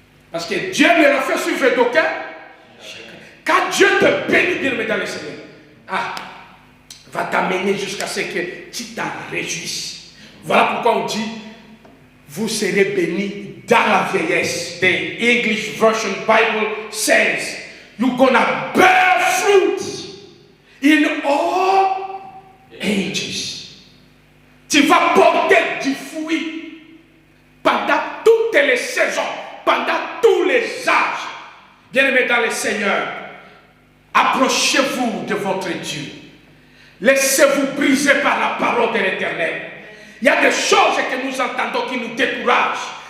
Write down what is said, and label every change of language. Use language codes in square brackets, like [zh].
[fr] Parce que Dieu ne l'a fait suivre d'aucun. Quand Dieu te bénit, bien dans le Seigneur, va t'amener jusqu'à ce que tu t'en réjouisses. Voilà pourquoi on dit, vous serez bénis dans la vieillesse. [en] The English Version Bible says, you're gonna bear fruit in all ages. [fr] Tu vas porter du fruit pendant toutes les saisons, pendant tous les âges. Bien-aimés dans le Seigneur, approchez-vous de votre Dieu. Laissez-vous briser par la parole de l'Éternel. Il y a des choses que nous entendons qui nous découragent.